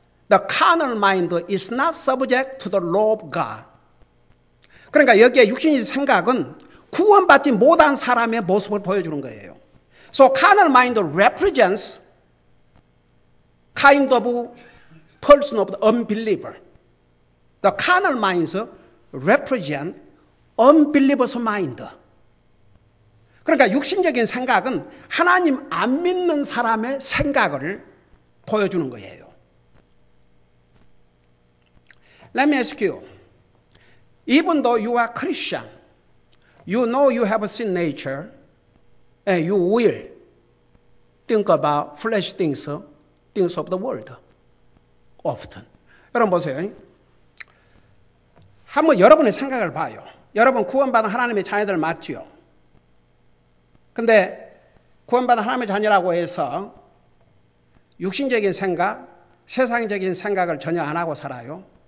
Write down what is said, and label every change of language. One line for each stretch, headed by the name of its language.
English: The carnal mind is not subject to the law of God.
Korean: 그러니까 여기에 육신의 생각은 구원받지 못한 사람의 모습을 보여주는 거예요.
English: So carnal mind represents kind of person of the unbeliever. The carnal minds represent unbeliever's mind.
Korean: 그러니까 육신적인 생각은 하나님 안 믿는 사람의 생각을 보여주는 거예요.
English: Let me ask you, even though you are Christian, you know you have a sin nature, and you will think about flesh things, things of the world, often.
Korean: 여러분 보세요. 한번 여러분의 생각을 봐요. 여러분 구원받은 하나님의 자녀들 맞지요? 근데 구원받은 하나님의 자녀라고 해서 육신적인 생각, 세상적인 생각을 전혀 안 하고 살아요?